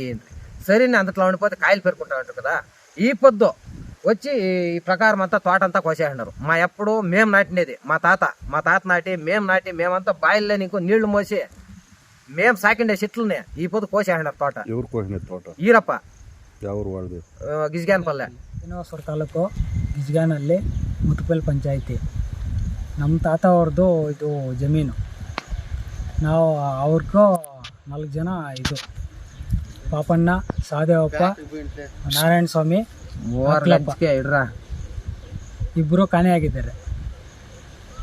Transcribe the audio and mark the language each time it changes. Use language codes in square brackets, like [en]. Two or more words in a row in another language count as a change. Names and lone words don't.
[te] సరే నేను అంతట్లో ఉండిపోతే కాయలు పెరుక్కుంటా ఉంటారు కదా. ఈ పొద్దు వచ్చి ఈ ప్రకారం అంతా తోట అంతా కోసేసినారు. మా ఎప్పుడు మేము నాటినది మా తాత నాటి మేమంతా బాయిల్లో నీకు నీళ్లు మోసి మేము సాకిండే చెట్లనే ఈ పొద్దు కోసేసినారు తోట. [kn] ఈరప్ప ಗಿಜ್ಗಾನಪಲ್ಲೆ, ಶ್ರೀನಿವಾಸಪುರ ತಾಲೂಕು ಗಿಜ್ಗಾನಹಳ್ಳಿ ಮುನ್ಸಿಪಲ್ ಪಂಚಾಯತಿ. ನಮ್ಮ ತಾತ ಅವ್ರದ್ದು ಇದು ಜಮೀನು. ನಾವು ಅವ್ರಿಗೂ 4 ಜನ, ಇದು ಪಾಪಣ್ಣ, ಸಾದೇವಪ್ಪ, ನಾರಾಯಣ ಸ್ವಾಮಿ, ಇಬ್ಬರು ಕಾಣೆಯಾಗಿದ್ದಾರೆ.